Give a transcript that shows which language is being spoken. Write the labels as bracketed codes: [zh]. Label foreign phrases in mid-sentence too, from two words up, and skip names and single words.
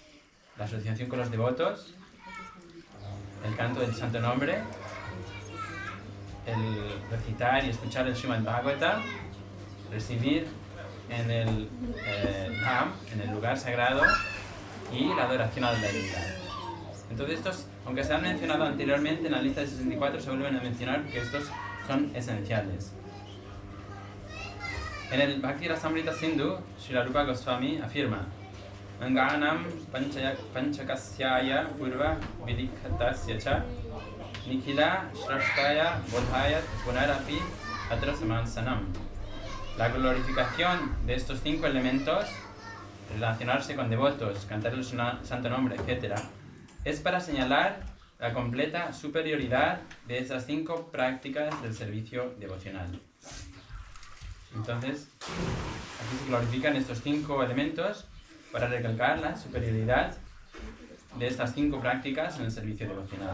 [es] La asociación con los devotos, el canto del santo nombre, el recitar y escuchar el Srimad Bhagavata, recibir en el Dham, en el lugar sagrado, y la adoración a la deidad. Entonces estos, aunque se han mencionado anteriormente en la lista de 64, se vuelven a mencionar porque estos son esenciales. En el Bhakti Rasamrita Sindhu, Srila Rupa Goswami afirma: [sa] अङ्गानां पञ्चकस्यय पूर्व विदिखतस्य च निखिल श्रष्टय बोधयत् पुनरपि अत्र समंसनम्. [es] La glorificación de estos 5 elementos, relacionarse con devotos, cantar el santo nombre, etc., es para señalar la completa superioridad de esas 5 prácticas del servicio devocional. Entonces, aquí se glorifican estos 5 elementos para recalcar la superioridad de estas 5 prácticas en el servicio devocional.